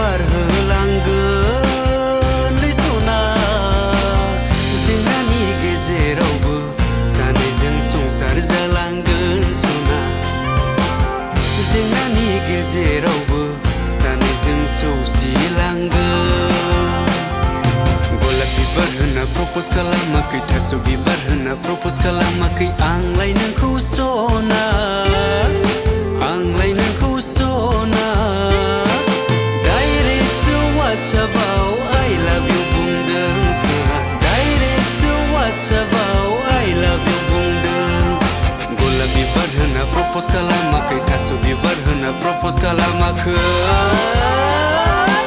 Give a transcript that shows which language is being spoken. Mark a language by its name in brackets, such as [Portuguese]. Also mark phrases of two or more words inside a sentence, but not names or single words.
[Bodo] बारहोलांगोनलै सना जेंनानि गेजेरावबो सानैजों संसार जालांगोन सना जेंनानि गेजेरावबो सानैजों सौसिलांगोन गलाप बिबार होना प्रप'ज खालामाखै थास' बिबार होना प्रप'ज खालामाखै आंलाय नोंखौ सना आंलाय नोंखौ सना डाइरेक्टसो वाट्सएपआव [English] I love you [Bodo] बुंदों सना डाइरेक्टसो वाट्सएपआव [English] I love you [Bodo] बुंदों गलाप बिबार होना प्रप'ज खालामाखै थास' बिबार होना प्रप'ज खालामाखै